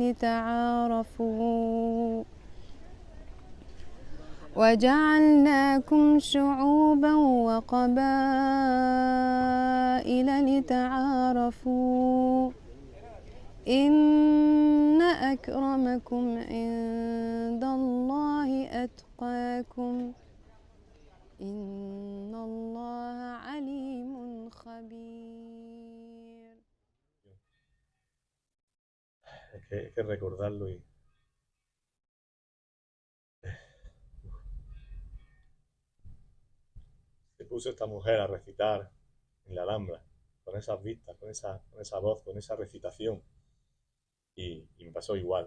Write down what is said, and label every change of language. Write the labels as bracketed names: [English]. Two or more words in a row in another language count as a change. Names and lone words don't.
[Arabic] لتعارفوا وجعلناكم شعوبا وقبائل لتعارفوا إن أكرمكم عند الله أتقاكم إن الله عليم خبير. [Spanish] Hay que recordarlo y se puso esta mujer a recitar en la Alhambra, con esas vistas, con esa voz, con esa recitación, y me pasó igual.